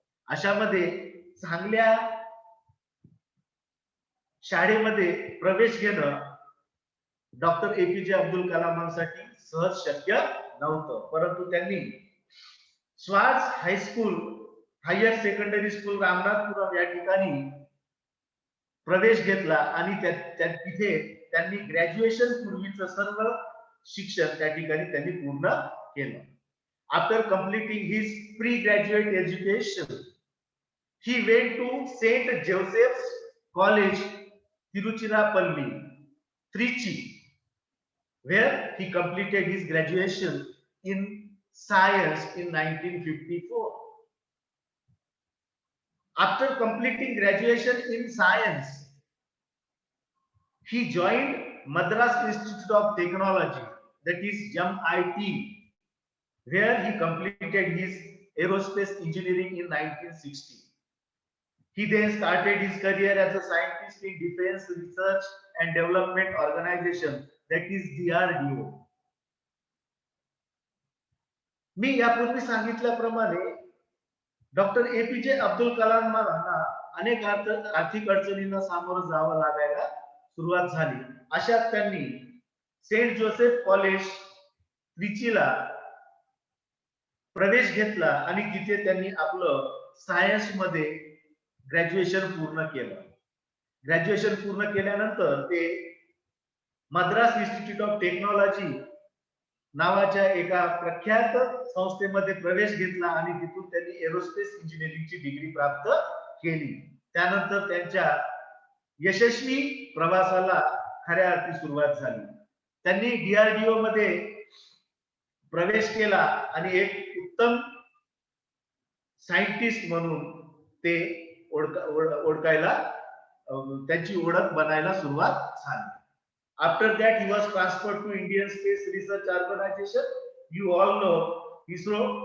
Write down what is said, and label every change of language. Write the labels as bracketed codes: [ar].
[mr] अशामध्ये चांगल्या शाळेमध्ये प्रवेश घेणं डॉक्टर एपीजे अब्दुल कलामांसाठी सहज शक्य नव्हतं, परंतु त्यांनी Swarts high school higher secondary school Ramanathapuram या ठिकाणी प्रवेश घेतला आणि तिथे त्यांनी ग्रॅज्युएशन पूर्वीचं सर्व शिक्षण त्या ठिकाणी त्यांनी पूर्ण केलं. [en] After completing his pre-graduate education, he went to St. Joseph's College, Tiruchirappalli, Trichy, where he completed his graduation in science in 1954. After completing graduation in science, he joined Madras Institute of Technology, that is MIT, where he completed his aerospace engineering in 1960. He then started his career as a scientist in Defense Research and Development Organization, that is DRDO. [mr] मी यापूर्वी सांगितल्याप्रमाणे doctor APJ Abdul कलामांना अनेक आर्थिक अडचणींना सामोरं जावं लागायला सुरुवात झाली. अशात त्यांनी सेंट जोसेफ कॉलेज त्रिचीला प्रवेश घेतला आणि तिथे त्यांनी आपलं सायन्स मध्ये ग्रॅज्युएशन पूर्ण केलं. ग्रॅज्युएशन पूर्ण केल्यानंतर ते मद्रास इन्स्टिट्यूट ऑफ टेक्नॉलॉजी नावाच्या एका प्रख्यात संस्थेमध्ये प्रवेश घेतला आणि तिथून त्यांनी एरोस्पेस इंजिनिअरिंगची डिग्री प्राप्त केली. त्यानंतर त्यांच्या यशस्वी प्रवासाला खऱ्या अर्थी सुरुवात झाली. त्यांनी डीआरडीओ मध्ये प्रवेश केला आणि एक उत्तम सायंटिस्ट म्हणून ते ओळखायला त्यांची ओळख बनायला सुरुवात झाली. [en] After that, he was transferred to Indian Space Research Organization. You all know ISRO.